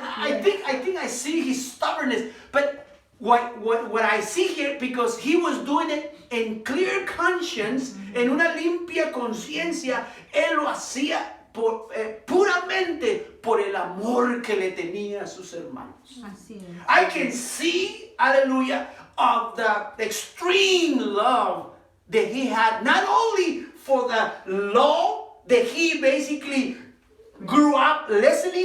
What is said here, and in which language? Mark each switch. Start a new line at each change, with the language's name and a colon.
English: I think I see his stubbornness. But what I see here, because he was doing it in clear conscience,
Spanish: en una limpia conciencia, él lo hacía puramente por el amor que le tenía a sus hermanos. Así es.
English: I can see, hallelujah, of the extreme love that he had, not only for the law that he basically grew up listening